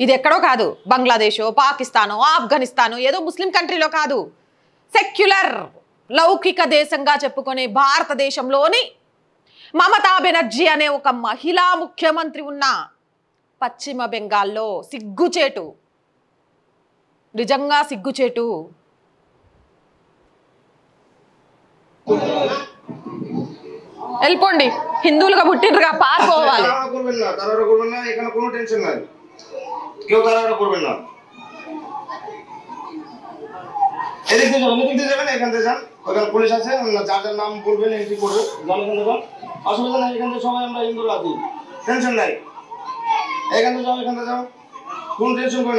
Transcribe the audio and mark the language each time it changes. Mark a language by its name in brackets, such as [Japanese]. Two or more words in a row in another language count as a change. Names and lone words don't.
[Telugu] ఇది ఎక్కడో కాదు, బంగ్లాదేశో, పాకిస్తానో, ఆఫ్ఘనిస్తానో, ఏదో [English] Muslim country [Telugu] కాదు, సెక్యులర్ లౌకిక దేశంగా చెప్పుకునే భారతదేశంలోని మమతా బెనర్జీ అనే ఒక మహిళా ముఖ్యమంత్రి ఉన్న పశ్చిమ బెంగాల్లో సిగ్గుచేటు, నిజంగా సిగ్గుచేటు. వెళ్ళిపోండి, హిందువులుగా పుట్టినరుగా పారిపోవాలి. [Bangla] পুলিশ আছে, যার যার নাম বলবেন এন্ট্রি করবে, অসুবিধা নাই। এখান থেকে সবাই আমরা হিন্দুরা আছি, টেনশন নাই। এখান থেকে যাও, এখান থেকে যাও, কোন টেনশন করে না।